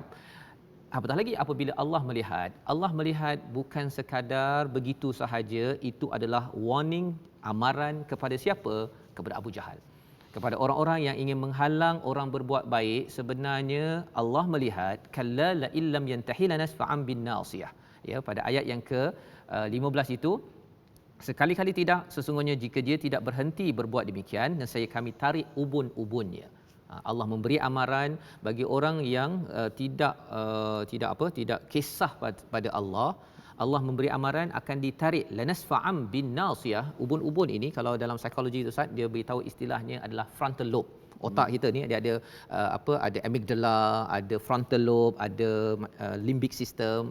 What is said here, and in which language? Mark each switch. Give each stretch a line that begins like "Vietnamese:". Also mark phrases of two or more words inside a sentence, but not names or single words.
Malay: Apatah lagi apabila Allah melihat bukan sekadar begitu sahaja, itu adalah warning, amaran kepada siapa? Kepada Abu Jahal. Kepada orang-orang yang ingin menghalang orang berbuat baik, sebenarnya Allah melihat,
Arabic: kalla la illam yantahi lanasfa'an bin nasiyah.
Malay: Ya, pada ayat yang ke-15 itu, sekali-kali tidak, sesungguhnya jika dia tidak berhenti berbuat demikian, nescaya kami tarik ubun-ubunnya. Allah memberi amaran bagi orang yang tidak kisah pada Allah. Allah memberi amaran akan ditarik
Arabic: lanasfa'am bin nasiyah.
Malay: Ubun-ubun ini kalau dalam psikologi tu Ustaz, dia beritahu istilahnya adalah
English: frontal lobe.
Malay: Otak kita ni dia ada ada amygdala, ada
English: frontal lobe,
Malay: ada
English: limbic system.